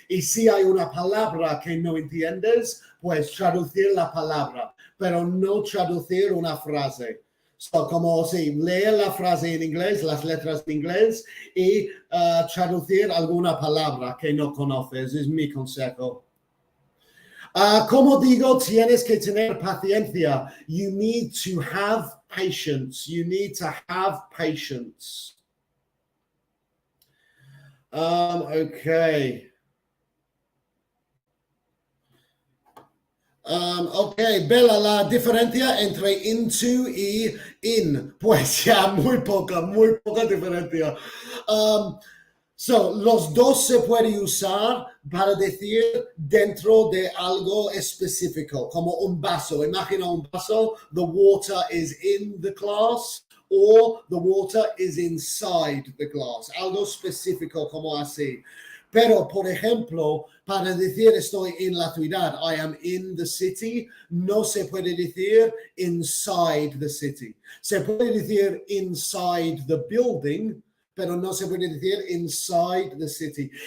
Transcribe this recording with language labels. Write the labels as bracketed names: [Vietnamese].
[Spanish] Y si hay una palabra que no entiendes, pues traducir la palabra, pero no traducir una frase. So, como si leer la frase en inglés, las letras en inglés y traducir alguna palabra que no conoces, es mi consejo. Como digo, tienes que tener paciencia. [English] You need to have patience. You need to have patience. Okay. [Spanish] Ok, Bella, la diferencia entre into y in. Pues ya, muy poca diferencia. Los dos se pueden usar para decir dentro de algo específico, como un vaso. Imagina un vaso, [English] the water is in the glass, or the water is inside the glass. [Spanish] Algo específico como así. Pero, por ejemplo, para decir estoy en la ciudad, [English] I am in the city, [Spanish] no se puede decir [English] inside the city. [Spanish] Se puede decir [English] inside the building, [Spanish] pero no se puede decir [English] inside the city.